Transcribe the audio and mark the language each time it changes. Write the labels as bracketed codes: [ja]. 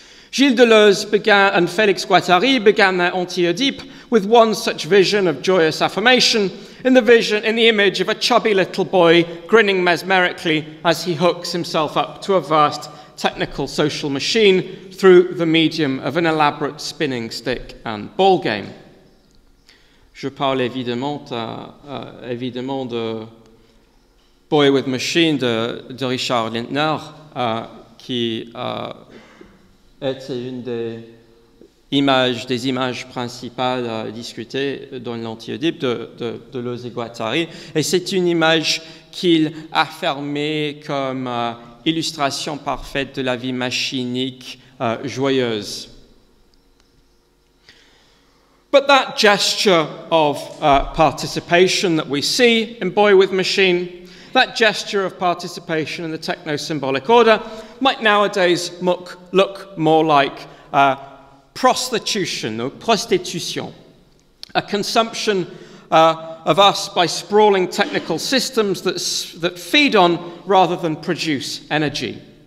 [en] Gilles Deleuze and Félix Guattari began their Anti-Oedipe with one such vision of joyous affirmation in the image of a chubby little boy grinning mesmerically as he hooks himself up to a vast technical social machine through the medium of an elaborate spinning stick and ball game. [fr] Je parle évidemment de Boy with Machine de Richard Lindner, qui est une des images principales discutées dans l'Anti-Oedipe de Deleuze et Guattari. Et c'est une image qu'il affirmait comme illustration parfaite de la vie machinique joyeuse. [en] But that gesture of participation that we see in Boy with Machine, that gesture of participation in the techno-symbolic order, might nowadays look more like prostitution or prostitution, a consumption of us by sprawling technical systems that feed on rather than produce energy.